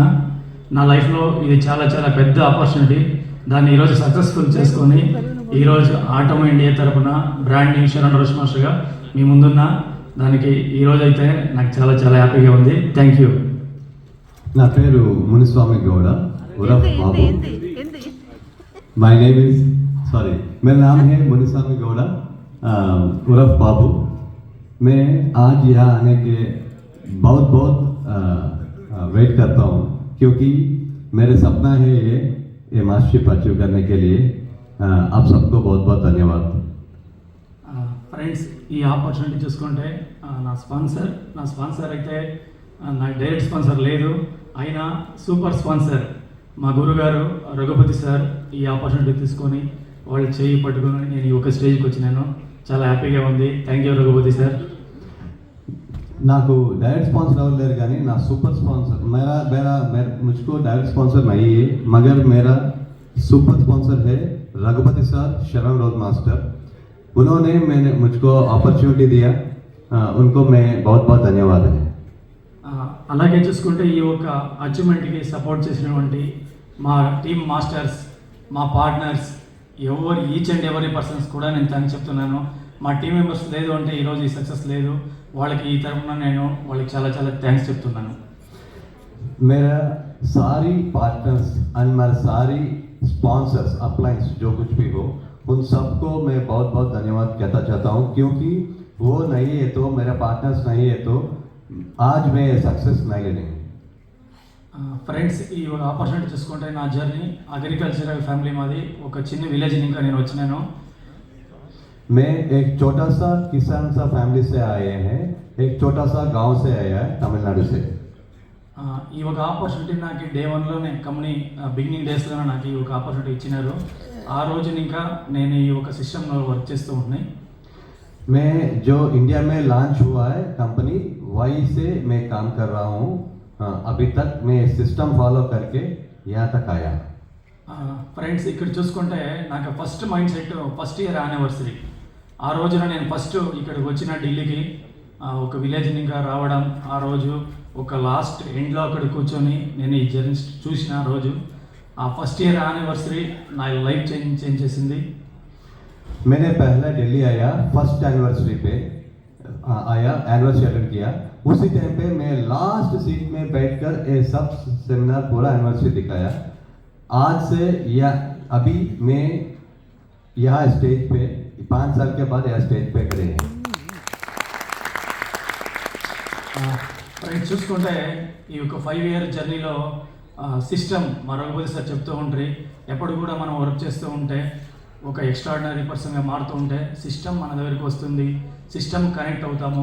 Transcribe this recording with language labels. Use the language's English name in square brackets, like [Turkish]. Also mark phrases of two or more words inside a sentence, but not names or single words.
[Telugu] నా లైఫ్లో ఇది చాలా చాలా పెద్ద ఆపర్చునిటీ. దాన్ని ఈరోజు సక్సెస్ఫుల్ చేసుకొని ఈరోజు ఆటోమో ఇండియా తరపున బ్రాండింగ్ శరణ్ రోష్ మాస్టర్గా మీ ముందున్న దానికి ఈరోజు అయితే నాకు చాలా చాలా హ్యాపీగా ఉంది. [English] thank you. [Telugu] నా పేరు మునిస్వామి గౌడ उर्फ बाबू. [English] my name is [Hindi] मेरा नाम है मुनिस्वामी गौड़ा उर्फ बाबू. मैं आज यहाँ आने के बहुत बहुत वेट करता हूँ क्योंकि मेरे सपना है ये मास्टरशिप अचीव करने के लिए. आप सबको बहुत बहुत धन्यवाद. [Telugu] ఫ్రెండ్స్, ఈ ఆపర్చునిటీ చూసుకుంటే నా స్పాన్సర్ అయితే నాకు డైరెక్ట్ స్పాన్సర్ లేదు, అయినా సూపర్ స్పాన్సర్ మా గురుగారు రఘుపతి సార్ ఈ ఆపర్చునిటీ తీసుకొని వాళ్ళు చేయి పట్టుకొని నేను ఈ ఒక స్టేజ్కి వచ్చినాను. చాలా హ్యాపీగా ఉంది. [English] thank you [Telugu] రఘుపతి సార్. [Hindi] నాకు [English] direct sponsor [Hindi] और [Telugu] లేర్ గానీ [Hindi] ना [English] super sponsor [Hindi] मेरा मेरा मुझको [English] direct sponsor [Hindi] नहीं है, मगर मेरा [English] super sponsor [Hindi] है रघुपति सर शरण रोज मास्टर. उन्होंने मैंने मुझको अपॉर्चुनिटी दिया. उनको मैं बहुत बहुत धन्यवाद है. [Telugu] అలాగే చూసుకుంటే ఈ ఒక అచీవ్మెంట్కి సపోర్ట్ చేసినటువంటి మా [English] team masters, [Telugu] మా పార్ట్నర్స్, [English] each and every persons [Telugu] కూడా నేను థ్యాంక్స్ చెప్తున్నాను. మా [English] team members [Telugu] లేదు అంటే ఈరోజు ఈ సక్సెస్ లేదు. వాళ్ళకి ఈ తరఫున నేను వాళ్ళకి చాలా చాలా థ్యాంక్స్ చెప్తున్నాను. [Hindi] मेरा सारी [English] partners and [Hindi] मेरे सारी [English] sponsors appliance [Hindi] जो कुछ भी हो उन सबको मैं बहुत बहुत धन्यवाद कहना चाहता हूँ, क्योंकि वो नहीं है तो मेरा पार्टनर्स नहीं है तो आज मैं सक्सेस नहीं लेंगे. [Telugu] ఫ్రెండ్స్, ఈ ఒక ఆపర్చునిటీ చూసుకుంటే నా జర్నీ [English] agricultural family [Telugu] మాది. ఒక చిన్న విలేజ్ ఇంకా నేను వచ్చినాను. [Hindi] मैं एक छोटा सा किसान सा फैमिली से आए हैं. एक छोटा सा गांव से आया है तमिलनाडु से. [Telugu] ఈ ఒక ఆపర్చునిటీ నాకు డే 1లోనే [English] company beginning daysలోనే [Telugu] నాకు ఈ ఒక ఆపర్చునిటీ ఇచ్చినారు. ఆ రోజు ఇంకా నేను ఈ ఒక సిస్టంలో వర్క్ చేస్తూ ఉంటున్నాయి. [Hindi] मैं जो इंडिया में लॉन्च हुआ है कंपनी वहीं से मैं काम कर रहा हूँ. अभी तक मैं [English] system follow [Hindi] करके यहाँ तक आया. [Telugu] ఫ్రెండ్స్, ఇక్కడ చూసుకుంటే నాకు [English] first mind set first year anniversary. [Telugu] ఆ రోజున నేను ఫస్ట్ ఇక్కడికి వచ్చిన ఢిల్లీకి ఒక విలేజ్ ఇంకా రావడం, ఆ రోజు ఒక [English] last endలో [Telugu] అక్కడ కూర్చొని నేను ఈ జర్నీ చూసిన రోజు, ఆ [English] first year anniversary [Telugu] నా లైఫ్ చేంజ్ చేసింది. [Hindi] मैंने पहला दिल्ली आया [English] first anniversary [Hindi] पे आया, [English] anniversary attend [Hindi] किया. उसी टाइम पे मैं [English] last seat [Hindi] में बैठकर ये सब सेमिनार पूरा एनिवर्सरी दिखाया. आज से या अभी मैं यहाँ स्टेज पे 5 साल के बाद यह स्टेज पे खड़े हैं. [Telugu] చూసుకుంటే ఈ యొక్క [English] 5 year journeyలో [Telugu] సిస్టమ్ మా రఘుపతి సార్ చెప్తూ ఉంటారు, ఎప్పుడు కూడా మనం వర్క్ చేస్తూ ఉంటే ఒక [English] extraordinary personగా [Telugu] మారుతూ ఉంటే సిస్టమ్ మన దగ్గరికి వస్తుంది, [English] system connect [Telugu] అవుతాము.